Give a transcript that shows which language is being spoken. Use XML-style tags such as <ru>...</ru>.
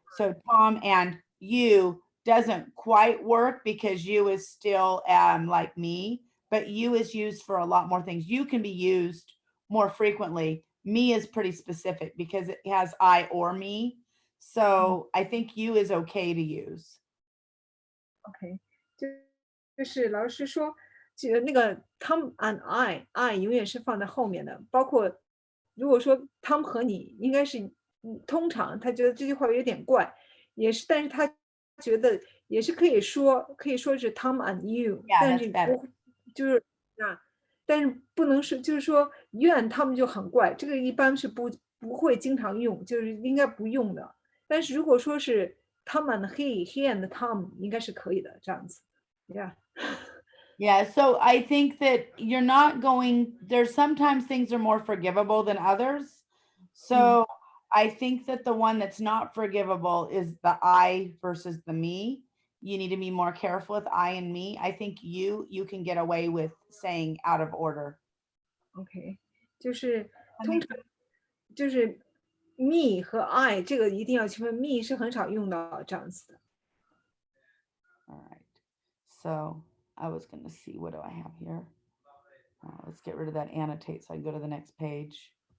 <en>So Tom and you doesn't quite work because you is still like me, but you is used for a lot more things. You can be used more frequently. Me is pretty specific because it has I or me. So I think you is okay to use.</en> <zh>OK，就是老师说，那个</zh> <en>Tom and I</en> <zh>永远是放在后面的，包括如果说 Tom 和你，应该是通常他觉得这句话有点怪，也是，但是他觉得也是可以说是</zh> <en>Tom and you， Yeah,</en> <zh>但</zh> <en>that's</en> <zh>是</zh> <en>better.</en> <zh>不就是啊，但是不能是就是说</zh> <en>you and Tom</en> <zh>就很怪，这个一般是不会经常用，就是应该不用的。但是如果说是</zh> <en>Tom and he and Tom</en> <zh>应该是可以的，这样子。</zh> <en>Yeah. Yeah, so I think that you're not there's sometimes things are more forgivable than others. So I think that the one that's not forgivable is the I versus the me. You need to be more careful with I and me. I think you can get away with saying out of order.</en> <zh>OK，就是通常就是 me 和 I 这个一定要区分 ，me 是很少用到这样子的。</zh> <en>All right. So I was going to see, what do I have here? Let's get rid of that annotate so I can go to the next page.</en>